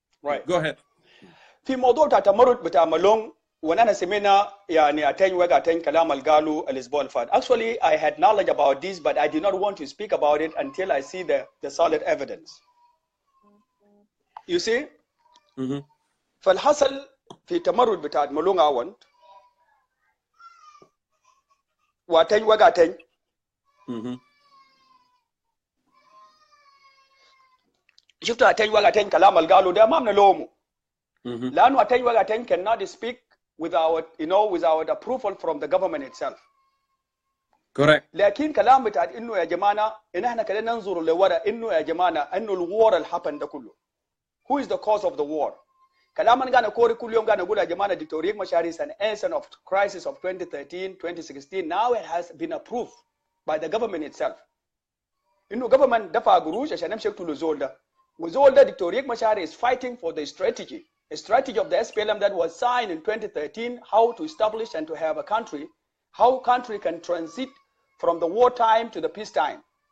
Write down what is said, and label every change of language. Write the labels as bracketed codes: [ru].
[en] Right. Go ahead. [ar] في موضوع تمرد بتاع مالون وانا سمعنا يعني اتين كلام اللي قالوا الاسبوع اللي فات. [en] Actually, I had knowledge about this, but I did not want to speak about it until I see the solid evidence. You see? [ar] فالحصل في تمرد بتاع مالون عون واتين وقاتين شفتوا اتين وقاتين كلام اللي قالوا ده ما بنلومه لانه اتين وقاتين [en] cannot speak without approval from the government itself. Correct. [ar] لكن كلام بتاع انه يا جماعه ان احنا كده ننظر لورا انه يا جماعه انه الوار اللي حصل ده كله [en] who is the cause of the war. [ar] كلام انا قاعد اقول كل يوم قاعد اقول يا جماعه دكتور ريك مشاري [en] is an answer of crisis of [ar] 2013 2016. [en] Now it has been approved by the government itself. [ar] انه government دفع قروش عشان يمشي يقتلوا زول ده وزول ده [en] Doctor Riek Machar is fighting for the strategy of the SPLM that was signed in 2013, how to establish and to have a country, how country can transit from the war time to the peace time.